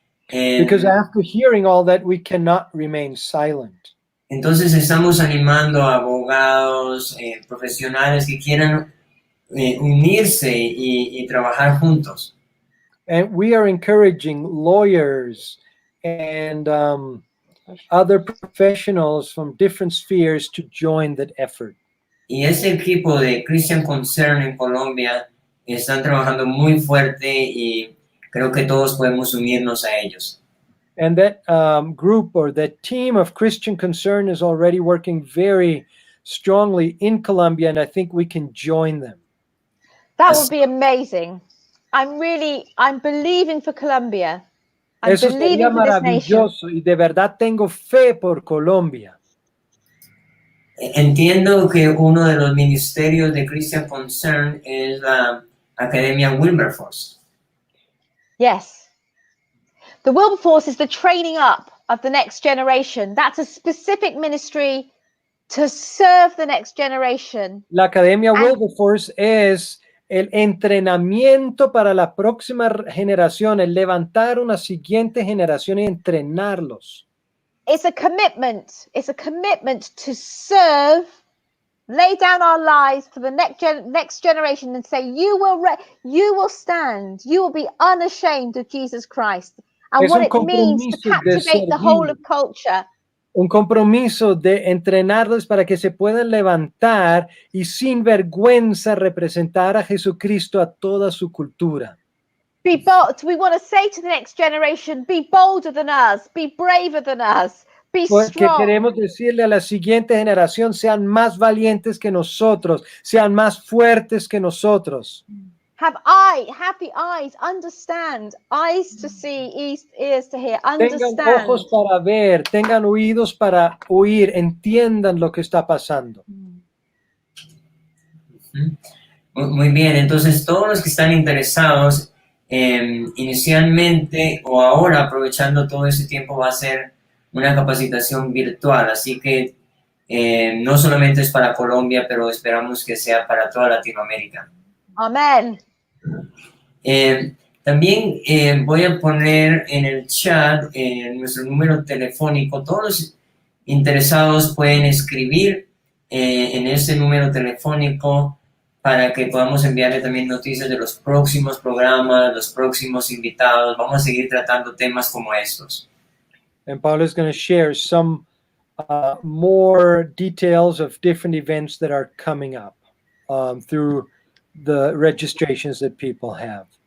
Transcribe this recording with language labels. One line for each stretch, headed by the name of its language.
English: Because after hearing all that, we cannot remain silent.
Spanish: Entonces estamos animando a abogados, profesionales que quieran unirse y trabajar juntos.
English: And we are encouraging lawyers and other professionals from different spheres to join that effort.
Spanish: Y ese equipo de Christian Concern en Colombia están trabajando muy fuerte y creo que todos podemos unirnos a ellos.
English: And that group or that team of Christian Concern is already working very strongly in Colombia, and I think we can join them. That would be amazing. I'm believing for Colombia.
Spanish: Eso sería maravilloso y de verdad tengo fe por Colombia. Entiendo que uno de los ministerios de Christian Concern es la Academia Wilberforce.
English: Yes. The Wilberforce is the training up of the next generation. That's a specific ministry to serve the next generation.
Spanish: La Academia Wilberforce es el entrenamiento para la próxima generación, el levantar una siguiente generación y entrenarlos.
English: It's a commitment. It's a commitment to serve, lay down our lives for the next generation and say, you will stand, you will be unashamed of Jesus Christ and what it means to captivate the whole of culture.
Spanish: Un compromiso de entrenarlos para que se puedan levantar y sin vergüenza representar a Jesucristo a toda su cultura.
English: Be bold. We want to say to the next generation, be bolder than us, be braver than us, be strong.
Spanish: Porque queremos decirle a la siguiente generación, sean más valientes que nosotros, sean más fuertes que nosotros.
English: Have the eyes, understand, eyes to see, ears to hear,
Spanish: Tengan
English: understand.
Spanish: ojos para ver, tengan oídos para oír, entiendan lo que está pasando. Muy bien, entonces todos los que están interesados, inicialmente o ahora aprovechando todo ese tiempo va a ser una capacitación virtual, así que no solamente es para Colombia, pero esperamos que sea para toda Latinoamérica. Amén. También voy a poner en el chat nuestro número telefónico. Todos los interesados pueden escribir en ese número telefónico para que podamos enviarle también noticias de los próximos programas, los próximos invitados. Vamos a seguir tratando temas como estos.
English: And Paul is going to share some more details of different events that are coming up through the registrations that people have.